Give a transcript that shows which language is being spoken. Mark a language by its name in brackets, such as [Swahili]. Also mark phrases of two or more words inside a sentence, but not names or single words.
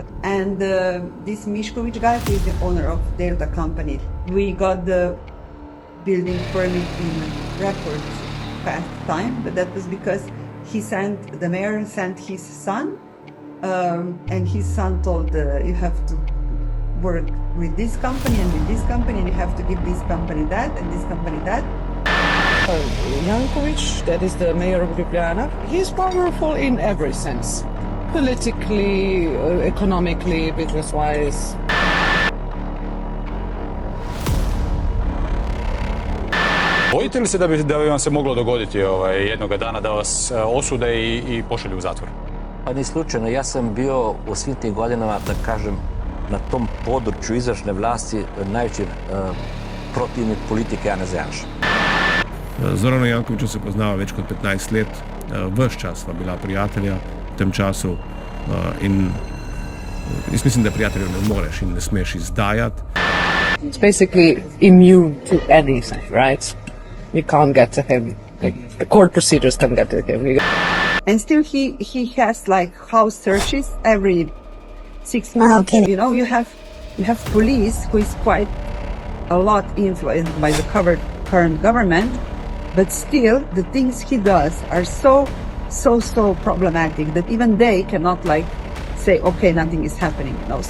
[English] And this Mišković guy, who is the owner of Delta company, we got the building permit in record fast time, but that was because the mayor sent his son, and his son told you have to work with this company and with this company, and you have to give this company that and this company that. Janković, that is the mayor of Ljubljana, he's powerful in every sense. Politically, economically, business-wise. [Croatian] Bojite li se da bi vam se moglo dogoditi jednoga dana da vas osude i pošalju u zatvor? Pa ni slučajno, ja sam bio u svim tim godinama, da kažem, na tom području izvršne vlasti najveći protivnik politike Janeza Janše. [Slovenian] Zoranu Jankoviću se poznava več kot 15 let, ves čas sva bila prijatelja v tem času in jaz mislim, da prijateljev ne moreš in ne smeš izdajati. [English] It's basically immune to anything, right? You can't get to him. Like, the court procedures can't get to him. And still he has like house searches every 6 months. You know, you have police who is quite a lot influenced by the current government, but still the things he does are so problematic that even they cannot like say, okay, nothing is happening, you know.